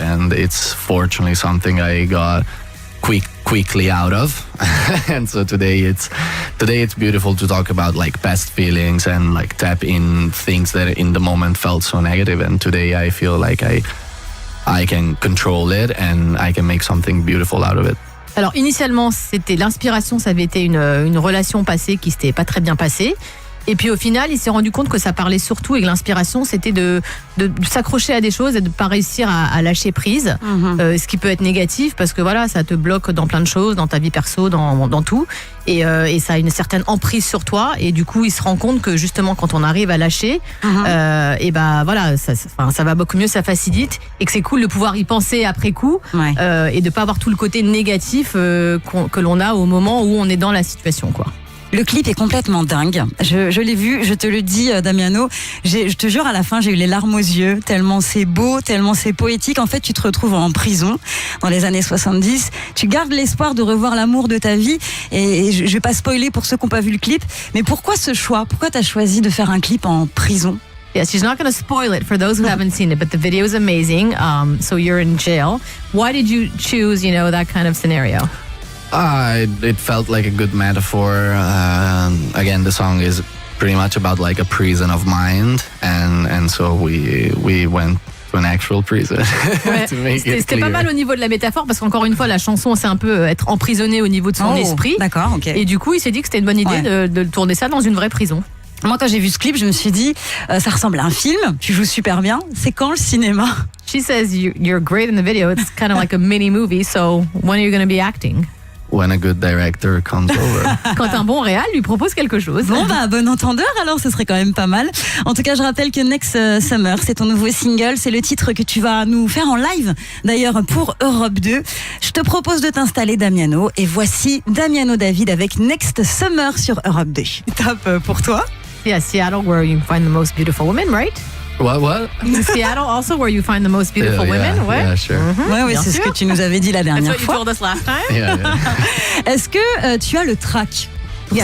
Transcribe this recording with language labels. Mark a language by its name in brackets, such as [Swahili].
[English] And it's fortunately something I got quickly out of. And so today it's beautiful to talk about like past feelings and like tap in things that in the moment felt so negative. And today I feel like I can control it and I can make something beautiful out of it. [French] Alors initialement, c'était l'inspiration, ça avait été une relation passée qui s'était pas très bien passée. Et puis au final, il s'est rendu compte que ça parlait surtout, et que l'inspiration, c'était de s'accrocher à des choses et de pas réussir à lâcher prise, ce qui peut être négatif parce que voilà, ça te bloque dans plein de choses, dans ta vie perso, dans tout, et ça a une certaine emprise sur toi. Et du coup, il se rend compte que justement, quand on arrive à lâcher, et ben voilà, ça va beaucoup mieux, ça facilite, et que c'est cool de pouvoir y penser après coup, et de pas avoir tout le côté négatif que l'on a au moment où on est dans la situation, quoi. Le clip est complètement dingue. Je l'ai vu, je te le dis, Damiano. Je te jure, à la fin, j'ai eu les larmes aux yeux, tellement c'est beau, tellement c'est poétique. En fait, tu te retrouves en prison dans les années 70. Tu gardes l'espoir de revoir l'amour de ta vie. Et je vais pas spoiler pour ceux qui n'ont pas vu le clip. Mais pourquoi ce choix? Pourquoi tu as choisi de faire un clip en prison? [English] Yeah, she's not going to spoil it for those who haven't seen it, but the video is amazing. So you're in jail. Why did you choose, that kind of scenario? It felt like a good metaphor. Again, the song is pretty much about like a prison of mind, and so we went to an actual prison to make it [French] C'était pas clear. mal au niveau de la métaphore parce qu'encore une fois, la chanson, c'est un peu être emprisonné au niveau de son esprit. D'accord, ok. Et du coup, il s'est dit que c'était une bonne idée de tourner ça dans une vraie prison. Moi, quand j'ai vu ce clip, je me suis dit, ça ressemble à un film. Tu joues super bien. C'est quand le cinéma? She says you're great in the video. It's kind of like a mini movie. So when are you going to be acting? When a good director comes over. Quand un bon réal lui propose quelque chose. Bon, bon entendeur, alors ce serait quand même pas mal. En tout cas, je rappelle que Next Summer, c'est ton nouveau single. C'est le titre que tu vas nous faire en live, d'ailleurs, pour Europe 2. Je te propose de t'installer, Damiano. Et voici Damiano David avec Next Summer sur Europe 2. Top pour toi. [English] Yeah, Seattle, where you find the most beautiful women, right? What? Seattle, also where you find the most beautiful women, ouais. Yeah, sure. [French] Ouais, Bien c'est ce sûr. que tu nous avais dit la dernière [English] what you [French] fois. [English] told us last time. Yeah. [French] Est-ce que tu as le track pour